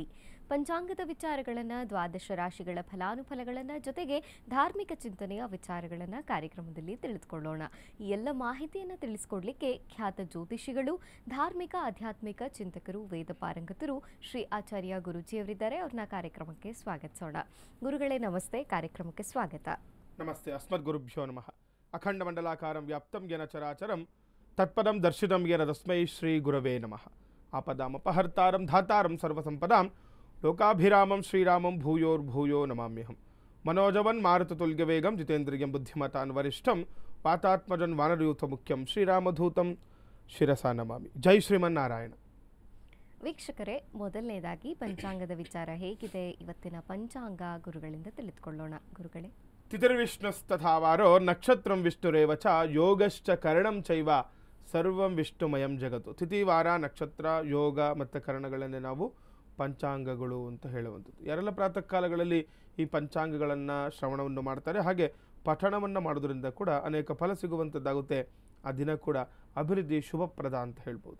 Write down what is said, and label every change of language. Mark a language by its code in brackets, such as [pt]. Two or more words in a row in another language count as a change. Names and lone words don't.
[kn] ಪಂಚಾಂಗದ ವಿಚಾರಗಳನ್ನು, ದ್ವಾದಶ ರಾಶಿಗಳ ಫಲಾನುಫಲಗಳನ್ನು, ಜೊತೆಗೆ ಧಾರ್ಮಿಕ ಚಿಂತನೆಯ ವಿಚಾರಗಳನ್ನು ಕಾರ್ಯಕ್ರಮದಲ್ಲಿ ತಿಳಿದುಕೊಳ್ಳೋಣ. ಈ ಎಲ್ಲ ಮಾಹಿತಿಯನ್ನು ತಿಳಿಸಿಕೊಡ್ಲಿಕ್ಕೆ ಖ್ಯಾತ ಜ್ಯೋತಿಷಿಗಳು, ಧಾರ್ಮಿಕ ಆಧ್ಯಾತ್ಮಿಕ ಚಿಂತಕರು, ವೇದ ಪಾರಂಗತರು ಶ್ರೀ ಆಚಾರ್ಯ ಗುರುಜಿಯವರಿದ್ದಾರೆ. ಅವ್ರನ್ನ ಕಾರ್ಯಕ್ರಮಕ್ಕೆ ಸ್ವಾಗತಿಸೋಣ. ಗುರುಗಳೇ ನಮಸ್ತೆ, ಕಾರ್ಯಕ್ರಮಕ್ಕೆ ಸ್ವಾಗತ. [sa] ನಮಸ್ತೆ. ಅಸ್ಮದ್ಗುರುಭ್ಯೋ ನಮಃ. ಅಖಂಡ ಮಂಡಲಾಕಾರಂ ವ್ಯಾಪ್ತಂ ಯೇನ ಚರಾಚರಂ ತತ್ಪದಂ ದರ್ಶಿತಂ ಯೇನ ತಸ್ಮೈ ಶ್ರೀ ಗುರವೇ ನಮಃ. ಆಪದಾಮಪಹರ್ತಾರಂ ಧಾತಾರಂ ಸರ್ವಸಂಪದಾಂ ಲೋಕಾಭಿರಾಮಂ ಶ್ರೀರಾಮಂ ಭೂಯೋರ್ಭೂಯೋ ನಮಾಮ್ಯಹಂ. ಮನೋಜವನ್ ಮಾರುತತುಲ್ಯವೇಗಂ ಜಿತೇಂದ್ರಿಯಂ ಬುದ್ಧಿಮತಾನ್ ವರಿಷ್ಠಂ ವಾತಾತ್ಮಜನ್ ವಾನರಯೂಥ ಮುಖ್ಯಂ ಶ್ರೀರಾಮಧೂತಂ ಶಿರಸಾ ನಮಾಮಿ. ಜೈ ಶ್ರೀಮನ್ನಾರಾಯಣ. [kn] ವೀಕ್ಷಕರೇ, ಮೊದಲನೇದಾಗಿ ಪಂಚಾಂಗದ ವಿಚಾರ ಹೇಗಿದೆ, ಇವತ್ತಿನ ಪಂಚಾಂಗ ಗುರುಗಳಿಂದ ತಿಳಿದುಕೊಳ್ಳೋಣ. ಗುರುಗಳೇ, [sa] ತಿಥಿರ್ವಿಷ್ಣುಸ್ತಥಾವಾರೋ ನಕ್ಷತ್ರಂ ವಿಷ್ಣುರೇವ ಚ ಯೋಗಶ್ಚ ಕರ್ಣಂ ಚೈವ ಸರ್ವಂ ವಿಷ್ಣುಮಯಂ ಜಗತ್ತು. [kn] ತಿಥಿ, ವಾರ, ನಕ್ಷತ್ರ, ಯೋಗ ಮತ್ತು ಕರ್ಣಗಳನ್ನೇ ನಾವು ಪಂಚಾಂಗಗಳು ಅಂತ ಹೇಳುವಂಥದ್ದು. ಯಾರೆಲ್ಲ ಪ್ರಾತಃ ಕಾಲಗಳಲ್ಲಿ ಈ ಪಂಚಾಂಗಗಳನ್ನು ಶ್ರವಣವನ್ನು ಮಾಡ್ತಾರೆ, ಹಾಗೆ ಪಠಣವನ್ನು ಮಾಡೋದ್ರಿಂದ ಕೂಡ ಅನೇಕ ಫಲ ಸಿಗುವಂಥದ್ದಾಗುತ್ತೆ. ಆ ದಿನ ಕೂಡ ಅಭಿವೃದ್ಧಿ ಶುಭಪ್ರದ ಅಂತ ಹೇಳ್ಬೋದು.